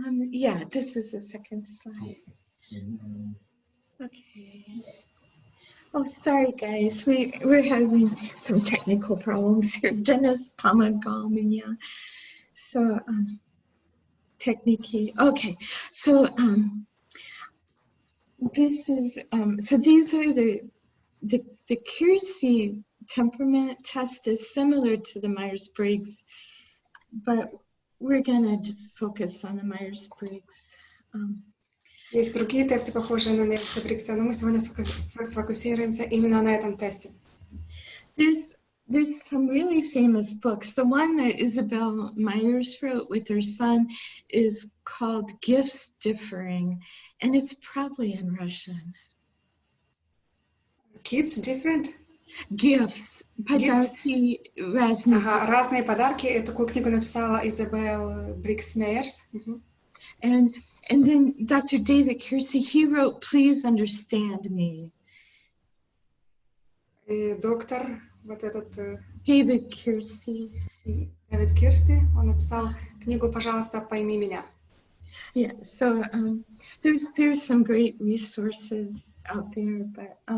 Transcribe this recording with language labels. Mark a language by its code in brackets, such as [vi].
[en] Yeah, this is the second slide. Okay. Oh, sorry, guys. We're having some technical problems here. [ru] Dennis помогал меня. [en] So, technique. Okay. So, this is so these are the Kersey temperament test is similar to the Myers-Briggs, but we're gonna just focus on the Myers-Briggs. [ru] Есть другие тесты, похожие на Myers-Briggs, но мы сегодня сфокусируемся именно на этом тесте. [en] There's some really famous books. The one that Isabel Myers wrote with her son is called Gifts Differing, and it's probably in Russian. Kids different? [ru] Gifts. Подарки разные. Ага, разные подарки. Такую книгу написала Изабел Бригgs Мейерс. [en] And then Dr. David Kersey, he wrote Please Understand Me. [ru] И доктор, вот этот... [en] David Kersey. [ru] Дэвид Кирси, он написал книгу «Пожалуйста, пойми меня». [en] Yeah, so there's some great resources out there, but